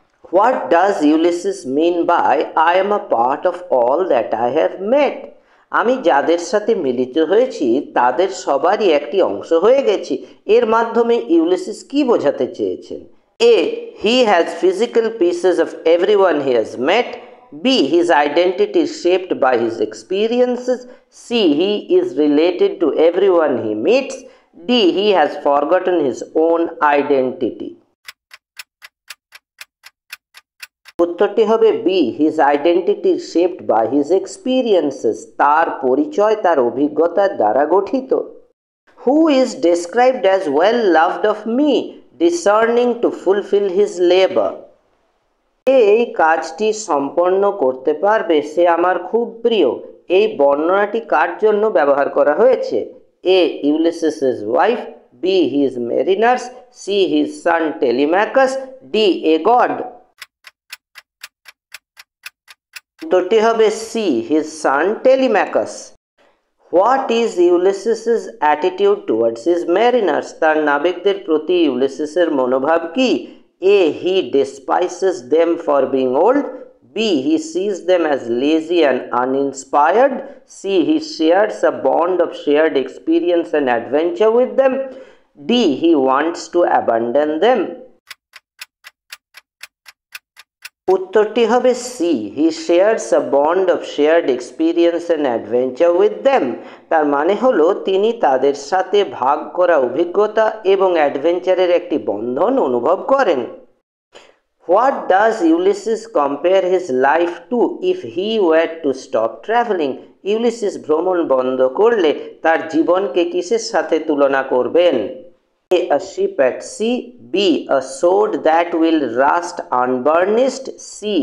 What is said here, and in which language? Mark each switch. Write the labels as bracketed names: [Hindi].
[English] What does Ulysses mean by I am a part of all that I have met? [Bangla] আমি যাদের সাথে মিলিত হয়েছি তাদের সবারই একটি অংশ হয়ে গেছি। এর মাধ্যমে ইউলিসিস কি বোঝাতে চেয়েছেন? [English] A he has physical pieces of everyone he has met, B. His identity is shaped by his experiences, C. He is related to everyone he meets, D. He has forgotten his own identity. [Bangla] উত্তরটি হবে B [English] his identity is shaped by his experiences, [Bangla] তার পরিচয় তার অভিজ্ঞতার দ্বারা গঠিত। [English] Who is described as well loved of me, discerning to fulfil his labour. [Bangla] এই কাজটি সম্পন্ন করতে পারবে, সে আমার খুব প্রিয়। এই বর্ণনাটি কার জন্য ব্যবহার করা হয়েছে? এ ইউলিসিসেস wife, B his Mariners, C [English] his son Telemachus, [Bangla] D A god. উত্তরটি হবে [English] C his son Telemachus. What is Ulysses's attitude towards his mariners? [Bangla] তার নাবিকদের প্রতি ইউলিসিসের মনোভাব কি? [English] A. He despises them for being old, B. He sees them as lazy and uninspired, C. He shares a bond of shared experience and adventure with them, D. He wants to abandon them. [Bangla] উত্তরটি হবে [English] C he shares a bond of shared experience and adventure with them. [Bangla] তার মানে হলো তিনি তাদের সাথে ভাগ করা অভিজ্ঞতা এবং অ্যাডভেঞ্চারের একটি বন্ধন অনুভব করেন। [English] What does Ulysses compare his life to if he were to stop travelling? [Bangla] Ulysses ভ্রমণ বন্ধ করলে তার জীবনকে কিসের সাথে তুলনা করবেন? [English] A. A ship at sea, B. A sword that will rust unburnished, C.